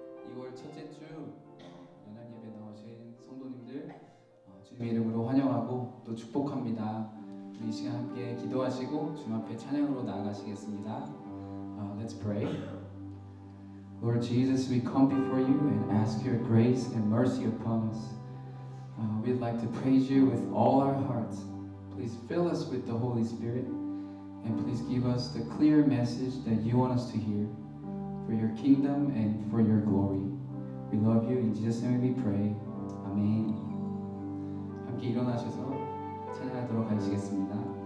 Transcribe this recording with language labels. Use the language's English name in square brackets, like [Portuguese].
[Korean] 2월 첫째 주 연합 예배 나오신 성도님들 주님의 이름으로 환영하고 또 축복합니다. 우리 이 시간 함께 기도하시고 주님 앞에 찬양으로 나아가시겠습니다. [English] Let's pray. Lord Jesus, we come before you and ask your grace and mercy upon us. We'd like to praise you with all our hearts. Please fill us with the Holy Spirit and please give us the clear message that you want us to hear for your kingdom and for your glory. We love you. In Jesus' name we pray. 아멘. [Korean] 함께 일어나셔서 찬양하도록 하시겠습니다.